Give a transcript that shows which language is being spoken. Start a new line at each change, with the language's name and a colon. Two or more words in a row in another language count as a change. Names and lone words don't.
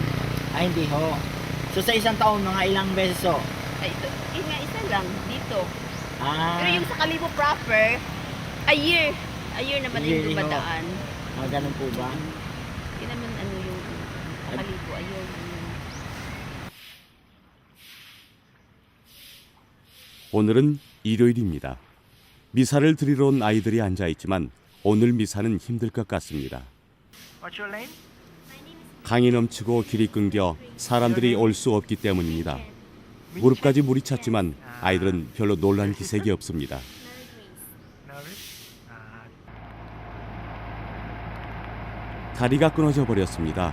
Filipino: Hindi ho. So sa isang taon, mga ilang beses ho? Ay, ito, isa lang, dito. Pero yung sa Kalibo proper,
English: a year
Filipino: naman yung dumadaan. Ganun po ba? Hindi naman ano yung sa Kalibo,
English: a year.
Korean: 오늘은 일요일입니다. 미사를 드리러 온 아이들이 앉아있지만 오늘 미사는 힘들 것 같습니다.
English: What's your name?
Korean: 강이 넘치고 길이 끊겨 사람들이 올 수 없기 때문입니다. 무릎까지 물이 찼지만 아이들은 별로 놀란 기색이 없습니다. 다리가 끊어져 버렸습니다.